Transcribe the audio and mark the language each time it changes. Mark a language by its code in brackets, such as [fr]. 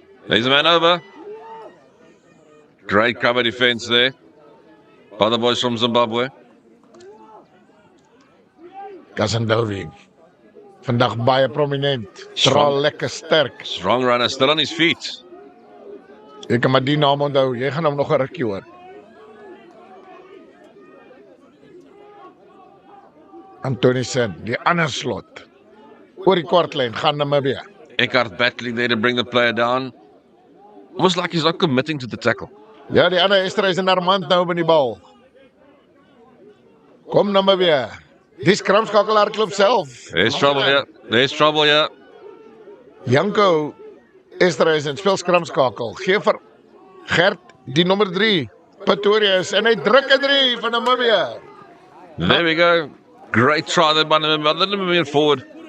[en] There's a man over. Great cover defense there by the boys from Zimbabwe. [af] Kasandovi. Vandag baie prominent. Dra lekker sterk. [en] Strong runner, still on his feet. [af] Jy kan maar die naam onthou. Jy gaan hom nog 'n rukkie hoor. Anthony Sen, die ander slot. Oor die kwartlyn gaan Namibië. [en] Eckert battling there to bring the player down. Almost like he's not committing to the tackle. [af] Ja, die ander Esterhuisen Armand nou met die bal. Kom Namibië. Die skramskakelaar klop self. [en] There's trouble here. There's trouble here. [af] Janko Esterhuisen speel skramskakel. Gee vir Gert die nommer 3. Pretorius en hy druk 'n 3 van Namibië. [en] There we go. Great try there by Namibian forward.